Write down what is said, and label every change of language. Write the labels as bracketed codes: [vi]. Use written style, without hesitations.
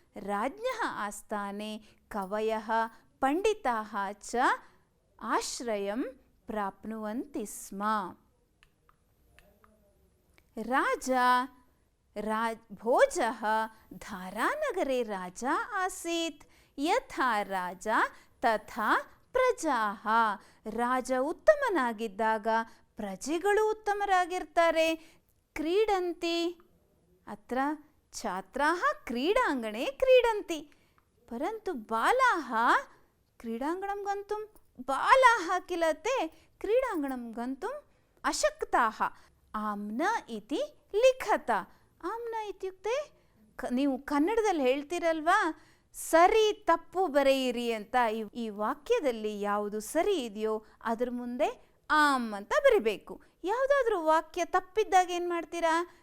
[sa] राज्ञः आस्थाने कवयः, पण्डिताः च आश्रयं प्राप्नुवन्ति स्म। भोजः धारानगरे राजा आसीत्। यथा राजा तथा प्रजाः। [kn] ರಾಜ ಉತ್ತಮನಾಗಿದ್ದಾಗ ಪ್ರಜೆಗಳು ಉತ್ತಮರಾಗಿರ್ತಾರೆ. [sa] ಕ್ರೀಡಂತಿ. ಅತ್ರ ಛಾತ್ರಾः ಕ್ರೀಡಾಂಗणे क्रीडन्ति। परन्तु बालाः क्रीडाङ्गणं गन्तुं बालाः किल ते क्रीडाङ्गणं गन्तुम् अशक्ताः। आम्न इति लिखत। आम्न इत्युक्ते [kn] ನೀವು ಕನ್ನಡದಲ್ಲಿ ಹೇಳ್ತಿರಲ್ವಾ, ಸರಿ ತಪ್ಪು ಬರೆಯಿರಿ ಅಂತ. ಈ ವಾಕ್ಯದಲ್ಲಿ ಯಾವುದು ಸರಿ ಇದೆಯೋ ಅದ್ರ ಮುಂದೆ ಆಮ್ ಅಂತ ಬರಿಬೇಕು. ಯಾವುದಾದ್ರೂ ವಾಕ್ಯ ತಪ್ಪಿದ್ದಾಗ ಏನು ಮಾಡ್ತೀರಾ?